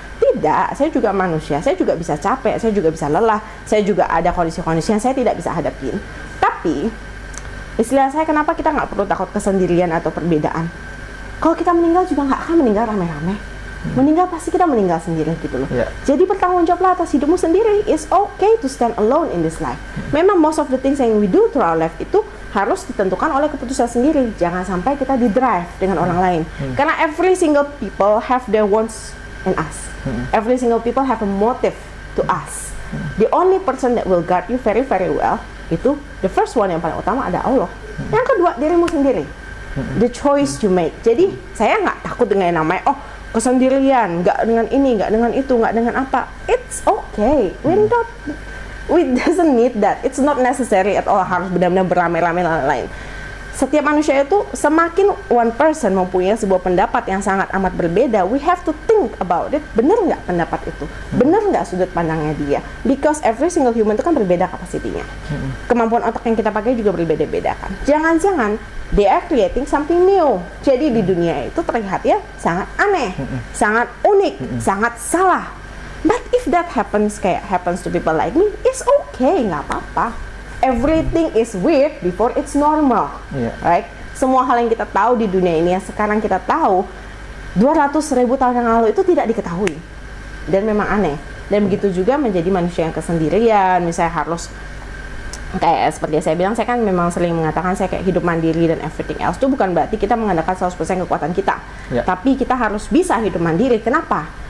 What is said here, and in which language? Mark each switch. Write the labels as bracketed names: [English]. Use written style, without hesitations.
[Indonesian] Tidak, saya juga manusia, saya juga bisa capek, saya juga bisa lelah, saya juga ada kondisi-kondisi yang saya tidak bisa hadapin. Tapi istilah saya, kenapa kita nggak perlu takut kesendirian atau perbedaan? Kalau kita meninggal juga nggak akan meninggal rame-rame. Meninggal pasti kita meninggal sendiri gitu loh. Jadi bertanggung jawablah atas hidupmu sendiri. [English] It's okay to stand alone in this life. [Indonesian] Memang [English] most of the things [Indonesian] yang [English] we do through our life [Indonesian] itu harus ditentukan oleh keputusan sendiri. Jangan sampai kita di drive dengan orang lain. [English] Karena every single people have their wants in us. Every single people have a motive to us. The only person that will guard you very very well itu the first one [Indonesian] yang paling utama ada [English] Allah. [Indonesian] Yang kedua dirimu sendiri. [English] The choice you make. [Indonesian] Jadi saya nggak takut dengan yang namanya kesendirian, nggak dengan ini, nggak dengan itu, nggak dengan apa. [English] It's okay. We doesn't need that. It's not necessary at all [Indonesian] harus benar-benar beramai-ramai lain-lain. Setiap manusia itu semakin [English] one person [Indonesian] mempunyai sebuah pendapat yang sangat amat berbeda, [English] we have to think about it. [Indonesian] Benar nggak pendapat itu? Benar nggak sudut pandangnya dia? [English] Because every single human [Indonesian] itu kan berbeda kapasitinya. Kemampuan otak yang kita pakai juga berbeda-beda kan. Jangan-jangan [English] they are creating something new. [Indonesian] Jadi di dunia itu terlihat ya sangat aneh, sangat unik, sangat salah. [English] But if that happens to people like me, it's okay, [Indonesian] nggak apa-apa. [English] Everything is weird before it's normal, right? [Indonesian] Semua hal yang kita tahu di dunia ini yang sekarang kita tahu 200.000 tahun yang lalu itu tidak diketahui dan memang aneh. Dan begitu juga menjadi manusia yang kesendirian, misalnya harus kayak seperti saya bilang, saya kan memang sering mengatakan saya kayak hidup mandiri dan [English] everything else [Indonesian] itu bukan berarti kita mengandalkan 100% kekuatan kita, tapi kita harus bisa hidup mandiri. Kenapa?